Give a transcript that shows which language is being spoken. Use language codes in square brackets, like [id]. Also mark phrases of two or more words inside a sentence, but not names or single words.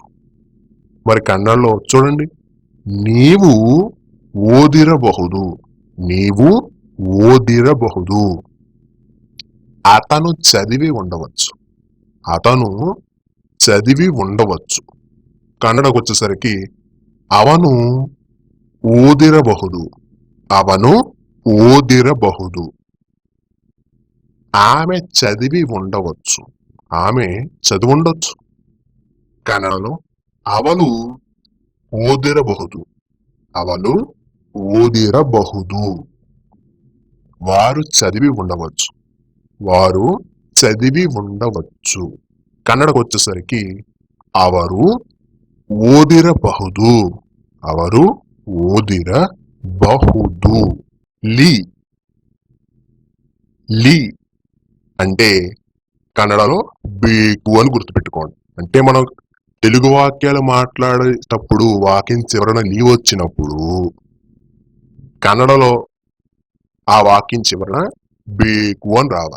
[te] మరి కన్నడలో చూడండి, [kn] ನೀವು ಓದಿರಬಹುದು, ನೀವು ಓದಿರಬಹುದು. [te] అతను చదివి ఉండవచ్చు, అతను చదివి ఉండవచ్చు. కన్నడకు వచ్చేసరికి [kn] ಅವನು ಓದಿರಬಹುದು, ಅವನು ಓದಿರಬಹುದು. [te] ఆమె చదివి ఉండవచ్చు, ఆమె చదివి ఉండొచ్చు. కన్నడలో [kn] ಅವಳು ಓದಿರಬಹುದು, ಅವಳು ಓದಿರಬಹುದು. [te] వారు చదివి ఉండవచ్చు, వారు చదివి ఉండవచ్చు. కన్నడకు వచ్చేసరికి [kn] ಅವರು ಓದಿರಬಹುದು, ಅವರು ಓದಿರಬಹುದು. [te] ಲಿ, ಲಿ అంటే కన్నడలో బేకు అని గుర్తుపెట్టుకోండి. అంటే మనం తెలుగు వాక్యాలు మాట్లాడేటప్పుడు వాక్యం చివరన నీ వచ్చినప్పుడు కన్నడలో ఆ వాక్యం చివరన బేకు అని రావాలి.